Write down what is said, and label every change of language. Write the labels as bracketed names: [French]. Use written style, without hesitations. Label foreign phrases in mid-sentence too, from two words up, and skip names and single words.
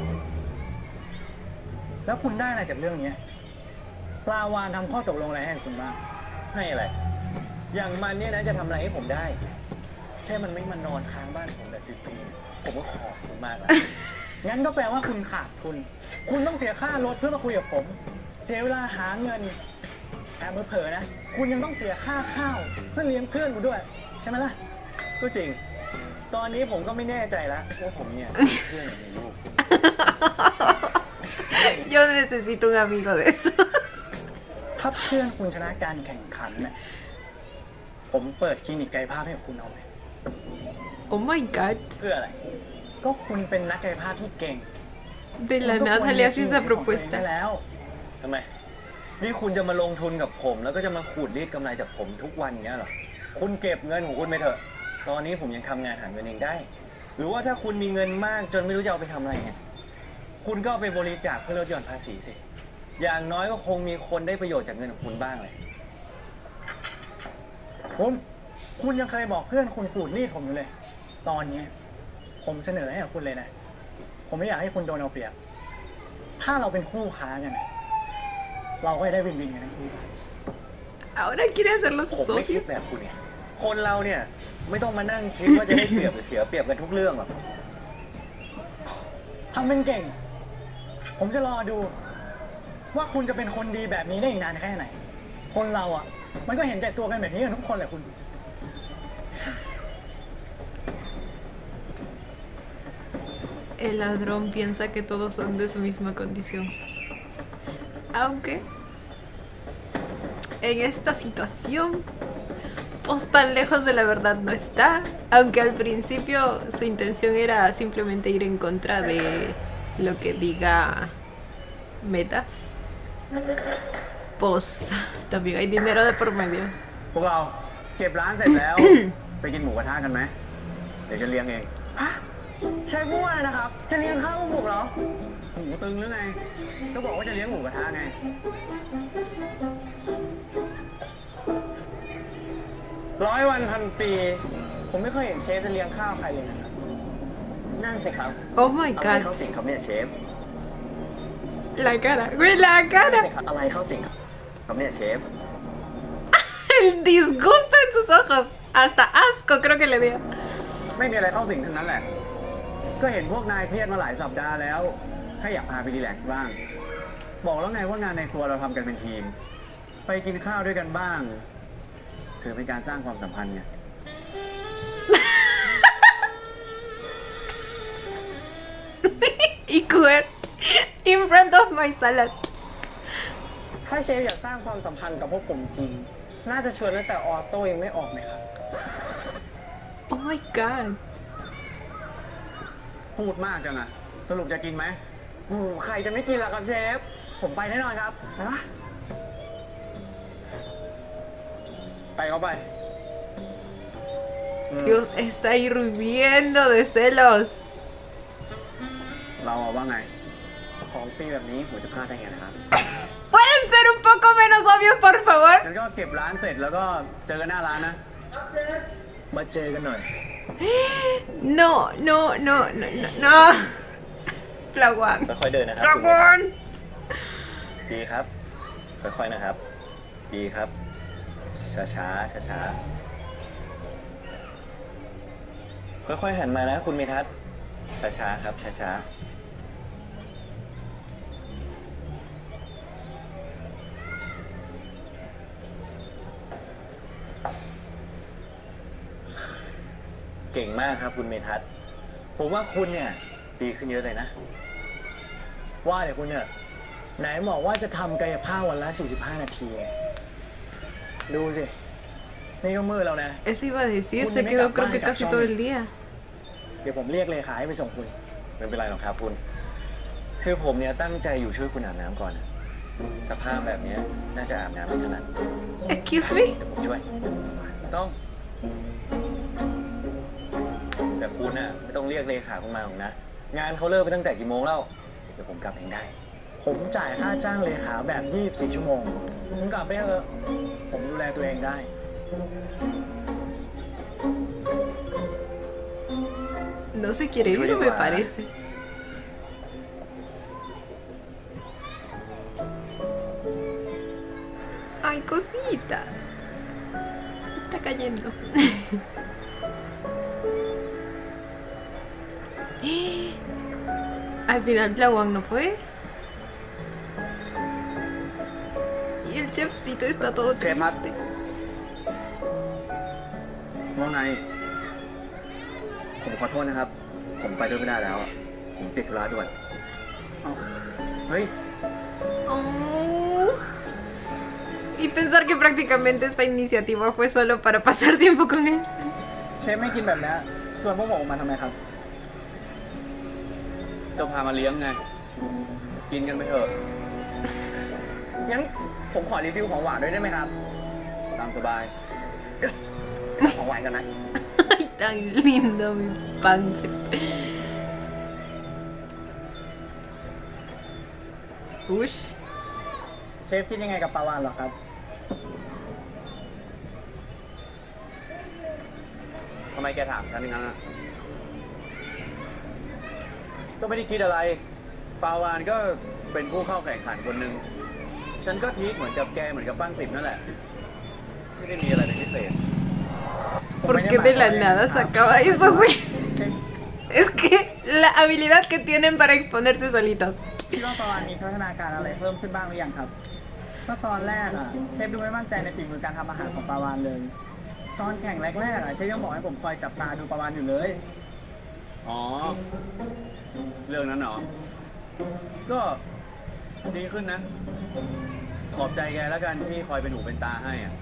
[Thai] แล้วคุณได้อะไรจากเรื่องนี้ปลาวานทำข้อตกลงอะไรให้คุณบ้างให้อะไร อย่างมันเนี่ยนะจะทำอะไรให้ผมได้ แค่มันไม่มานอนค้างบ้านผมแบบฟรีๆผมก็ขอบคุณมากแล้ว งั้นก็แปลว่าคุณขาดทุน คุณต้องเสียค่ารถเพื่อมาคุยกับผม เสียเวลาหาเงินแอบเผลอๆนะ คุณยังต้องเสียค่าข้าวเพื่อเลี้ยงเพื่อนคุณด้วย ใช่ไหมล่ะ ก็จริง ตอนนี้ผมก็ไม่แน่ใจแล้วว่าผมเนี่ยมีเพื่อนหรือมีลูก [Spanish] Yo necesito un amigo de esos. [Thai] ถ้าเพื่อนคุณชนะการแข่งขันเนี่ย ผมเปิดคลินิกกายภาพให้กับคุณเอาไหม [English] Oh my god. [Thai] เพื่ออะไร ก็คุณเป็นนักกายภาพที่เก่ง [Spanish] De la nada le hace esa [Thai] ได้ [Spanish] propuesta. [Thai] แล้วทำไม นี่คุณจะมาลงทุนกับผม แล้วก็จะมาขูดรีดกำไรจากผมทุกวันอย่างเงี้ยเหรอ คุณเก็บเงินของคุณไปเถอะ ตอนนี้ผมยังทำงานหาเงินเองได้ หรือว่าถ้าคุณมีเงินมากจนไม่รู้จะเอาไปทำอะไรเนี่ย คุณก็เอาไปบริจาคเพื่อลดหย่อนภาษีสิ อย่างน้อยก็คงมีคนได้ประโยชน์จากเงินของคุณบ้างเลย คุณยังเคยบอกเพื่อนคุณขูดรีดผมอยู่เลย ตอนนี้ผมเสนอให้กับคุณเลยนะ ผมไม่อยากให้คุณโดนเอาเปรียบ ถ้าเราเป็นคู่ค้ากันนะเราก็จะได้วินๆกันทั้งคู่ [Spanish] Ahora quiere hacerlos [Thai] ผมไม่คิด [Spanish] socios. [Thai] แบบคุณไงคนเราเนี่ยไม่ต้องมานั่งคิดว่าจะได้เปรียบหรือเสียเปรียบกันทุกเรื่องหรอกทำเป็นเก่ง ผมจะรอดู ว่าคุณจะเป็นคนดีแบบนี้ได้อีกนานแค่ไหน คนเราอ่ะ มันก็เห็นแก่ตัวกันแบบนี้กันทุกคนแหละคุณ [Spanish] El ladrón piensa que todos son de su misma condición. Aunque en esta situación, pues tan lejos de la verdad no está. Aunque al principio su intención era simplemente ir en contra de lo que diga Metas. Pues también hay dinero de por medio. [Thai] พวกเราเก็บร้านเสร็จแล้ว ไปกินหมูกระทะกันไหมเดี๋ยวจะเลี้ยงเองใช่พูดอะไรนะครับ จะเลี้ยงข้าวหมูเหรอหมูตึงหรือไงก็บอกว่าจะเลี้ยงหมูกระทะไง100 วันพันปี ผมไม่เคยเห็นเชฟจะเลี้ยงข้าวใครเลยนะครับนั่นสิครับ [English] Oh my [Thai] อะไรเข้า [English] god. [Thai] สิงครับเนี่ยเชฟ [Spanish] La cara. Güey, la [Thai] นั่น [Spanish] cara. [Thai] สิครับอะไรเข้าสิงครับเนี่ยเชฟ [Spanish] El disgusto en sus ojos. Hasta asco creo que le dio. [Thai] ไม่มีอะไรเข้าสิงทั้งนั้นแหละ ก็เห็นพวกนายเครียดมาหลายสัปดาห์แล้ว ถ้าอยากพาไปรีแลกซ์บ้างบอกแล้วไงว่างานในครัวเราทำกันเป็นทีม ไปกินข้าวด้วยกันบ้างถือเป็นการสร้างความสัมพันธ์ไง [English] Y queer in front of my salad. [Thai] ถ้าเชฟอยากสร้างความสัมพันธ์กับพวกผมจริง น่าจะชวนตั้งแต่ออโต้ยังไม่ออกเลยครับ [English] Oh my god. [Thai] พูดมากจังอะสรุปจะกินไหม ใครจะไม่กินล่ะครับเชฟ ผมไปแน่นอนครับฮะไปเข้าไป [Spanish] Dios está hirviendo de celos. [Thai] เราว่าไง ของฟรีแบบนี้ผมจะพลาดได้ไงนะครับ [Spanish] ¿Pueden ser un poco menos obvios, por favor? [Thai] งั้นก็เก็บร้านเสร็จแล้วก็เจอกันหน้าร้านนะ มาเจอกันหน่อย [Spanish] No, no, no, no, no, no. Flaguán. [Thai] ค่อยๆเดินนะครับ Flaguán. ดีครับ ค่อยๆนะครับ ดีครับ ช้าๆช้าๆค่อยๆหันมานะคุณเมทัศน์ช้าๆครับช้าๆเก่งมากครับคุณเมทัศน์ผมว่าคุณเนี่ยดีขึ้นเยอะเลยนะ ว่าเดี๋ยวคุณเนี่ยไหนบอกว่าจะทำกายภาพวันละ 45 นาทีไงดูสิ นี่ก็มืดแล้วนะ [Spanish] Eso iba a decir, se quedó creo que casi todo el día. [Thai] เดี๋ยวผมเรียกเลขาให้ไปส่งคุณ ไม่เป็นไรหรอกครับคุณ คือผมเนี่ยตั้งใจอยู่ช่วยคุณอาบน้ำก่อนนะสภาพแบบเนี้ยน่าจะอาบน้ำไม่ถนัด [English] Excuse me. [Thai] เดี๋ยวผมช่วย ต้อง แต่คุณน่ะไม่ต้องเรียกเลขาคุณมาหรอกนะ งานเขาเลิกไปตั้งแต่กี่โมงแล้ว เดี๋ยวผมกลับเองได้ ผมจ่ายค่าจ้างเลขาแบบ 24 ชั่วโมง คุณกลับไปเถอะ ผมดูแลตัวเองได้ [Spanish] No se quiere ir, me parece. Ay, cosita. Está cayendo. Al final Blauang no fue. Y el chefcito está todo triste. [Thai] ว่าไง ผมขอโทษนะครับ ผมไปด้วยไม่ได้แล้วอะผมติดธุระด่วนเอ้าเฮ้ย Oh. [Spanish] Y pensar que prácticamente esta iniciativa fue solo para pasar tiempo con él. [Thai] เชฟไม่กินแบบนี้ส่วนพวกผมออกมาทำไมครับ จะพามาเลี้ยงไง กินกันไปเถอะ งั้นผมขอรีวิวของหวานด้วยได้ไหมครับ ตามสบาย ของหวานกันนะ [Spanish] Ay, tan lindo mi pance. Ush. [Thai] เชฟคิดยังไงกับปลาวาฬเหรอครับ ทำไมแกถามฉันอย่างนั้นอ่ะ ก็ไม่ได้คิดอะไร ปาวานก็เป็นผู้เข้าแข่งขันคนหนึ่ง ฉันก็ทีกเหมือนกับแกเหมือนกับปั้นสิบนั่นแหละ ไม่ได้มีอะไรเป็นพิเศษ [Spanish] ¿Por qué de la nada sacaba eso, güey? Es que la habilidad que tienen para exponerse solitos. [Thai] คิดว่าปลาวาฬมีพัฒนาการอะไรเพิ่มขึ้นบ้างหรือยังครับก็ตอนแรกอะเชฟดูไม่มั่นใจในฝีมือการทำอาหารของปลาวาฬเลย ตอนแข่งแรกๆอะเชฟยังบอกให้ผมคอยจับตาดูปลาวาฬอยู่เลย อ๋อ เรื่องนั้นเหรอ ก็ดีขึ้นนะ ขอบใจแกแล้วกันที่คอยเป็นหูเป็นตาให้อ่ะ